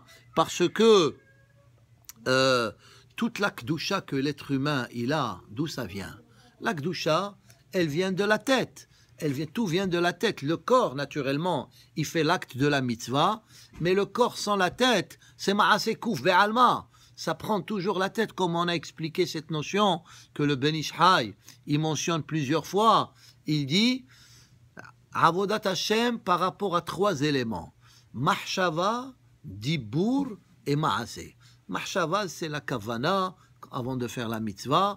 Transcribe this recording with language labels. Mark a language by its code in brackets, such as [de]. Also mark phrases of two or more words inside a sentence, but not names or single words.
[fr] Parce que toute la Kedusha que l'être humain il a, d'où ça vient? La Kedusha, elle vient de la tête. Tout vient de la tête. Le corps, naturellement, il fait l'acte de la mitzvah, mais le corps sans la tête, c'est [he] מעשה קוף בעלמא. [fr] Ça prend toujours la tête, comme on a expliqué cette notion que le Ben Ish Chai, il mentionne plusieurs fois. Il dit, [he] עבודת השם [fr] par rapport à 3 éléments. [he] מחשבה, דיבור et Ma'aseh. [fr] Mahshava, c'est la kavana, avant de faire la mitzvah.